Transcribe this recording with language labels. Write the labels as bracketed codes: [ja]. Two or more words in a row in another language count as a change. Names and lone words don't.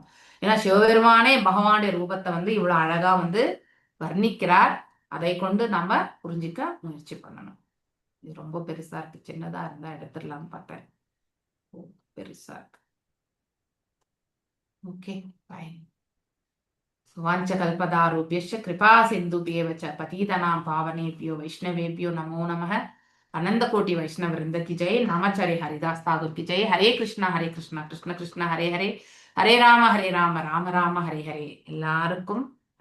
[ta] ஏன்னா சிவபெருமானே பகவானுடைய ரூபத்தை இவ்வளவு அழகா வர்ணிக்கிறார். அதை கொண்டு நாம புரிஞ்சுக்க முயற்சி பண்ணணும். இது ரொம்ப பெருசா இருக்கு. சின்னதா இருந்தா எடுத்துடலாம்னு பார்த்தேன். பெருசா இருக்கு. [en] okay, fine. [sa] வாஞ்சகல்பதாருभ्यश्च कृपा सिन्धुभ्येव च पतितनां पावनेभ्यो वैष्णवेभ्यो नमो नमः. [hi] अनंत कोटि वैष्णव वृंद की जय. नामाचार्य हरिदास ठाकुर की जय. [sa] हरे कृष्ण कृष्ण कृष्ण हरे हरे, हरे राम राम राम हरे हरे. [ta] எல்லாருக்கும்